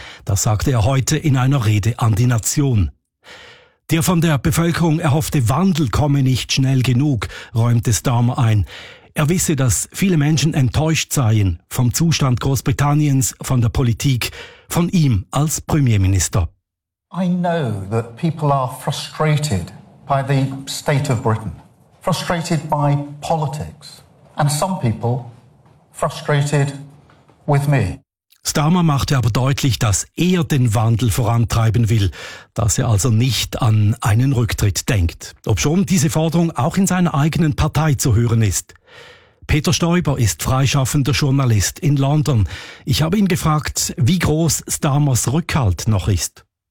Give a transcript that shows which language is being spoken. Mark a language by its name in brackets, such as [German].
[German] Das sagte er heute in einer Rede an die Nation. Der von der Bevölkerung erhoffte Wandel komme nicht schnell genug, räumte Starmer ein. Er wisse, dass viele Menschen enttäuscht seien vom Zustand Großbritanniens, von der Politik, von ihm als Premierminister. [English] I know that people are frustrated by the state of Britain, frustrated by politics, and some people frustrated with me. [German] Starmer machte aber deutlich, dass er den Wandel vorantreiben will, dass er also nicht an einen Rücktritt denkt. Obschon diese Forderung auch in seiner eigenen Partei zu hören ist. Peter Stoiber ist freischaffender Journalist in London. Ich habe ihn gefragt, wie groß Starmers Rückhalt noch ist.